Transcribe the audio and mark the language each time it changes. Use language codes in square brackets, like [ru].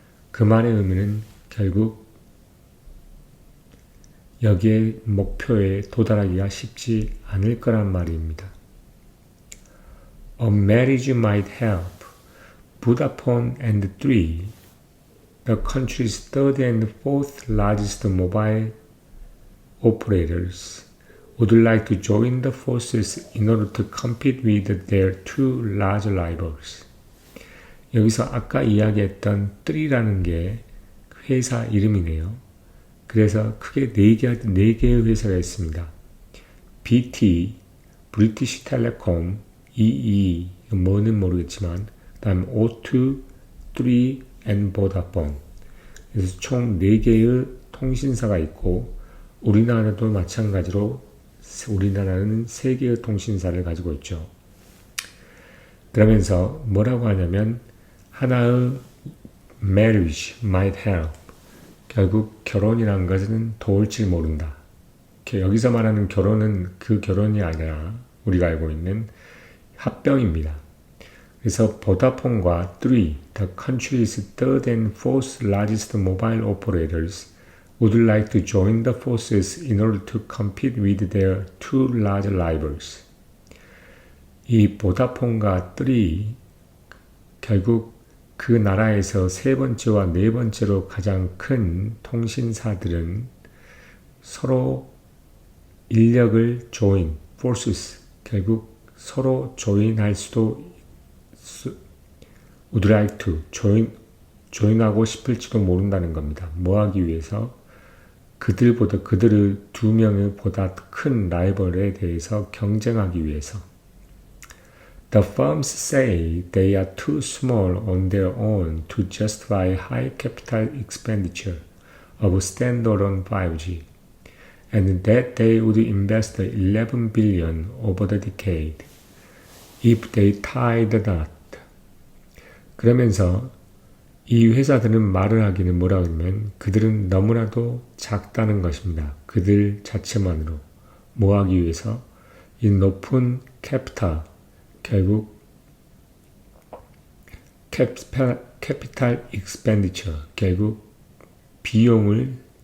[ko] 그 말의 의미는 결국 여기에 목표에 도달하기가 쉽지 않을 거란 말입니다. [en] A marriage might help. Vodafone and Three, the country's third and fourth largest mobile operators, would like to join the forces in order to compete with their two large rivals. [ko] 여기서 아까 이야기했던 Three라는 게 회사 이름이네요. 그래서 크게 4개의 회사가 있습니다. BT, 브리티시 텔레콤, EE, 뭐는 모르겠지만, 그 다음 O2, 3, and Vodafone. 그래서 총 4개의 통신사가 있고, 우리나라도 마찬가지로 우리나라는 3개의 통신사를 가지고 있죠. 그러면서 뭐라고 하냐면, 하나의 [en] marriage might help. [ko] 결국 결혼이라는 것은 도울지 모른다. 여기서 말하는 결혼은 그 결혼이 아니라 우리가 알고 있는 합병입니다. 그래서 보다폰과 [en] Three, the country's third and fourth largest mobile operators, would like to join the forces in order to compete with their two large rivals. [ko] 이 보다폰과 Three, 결국 그 나라에서 세 번째와 네 번째로 가장 큰 통신사들은 서로 인력을 forces, 결국 서로 조인할 수도 [en] would like to, [ko] 조인하고 싶을지도 모른다는 겁니다. 뭐 하기 위해서? 그들의 두 명의 보다 큰 라이벌에 대해서 경쟁하기 위해서. [en] The firms say they are too small on their own to justify high capital expenditure of standalone 5G, and that they would invest 11 billion over the decade if they tied the knot. [ko] 그러면서 이 회사들은 말을 하기는 뭐라고 하면 그들은 너무나도 작다는 것입니다. 그들 자체만으로. 뭐 하기 위해서? 이 높은 캐피탈, 결국 캐피탈 익스펜디처, 결국 비용을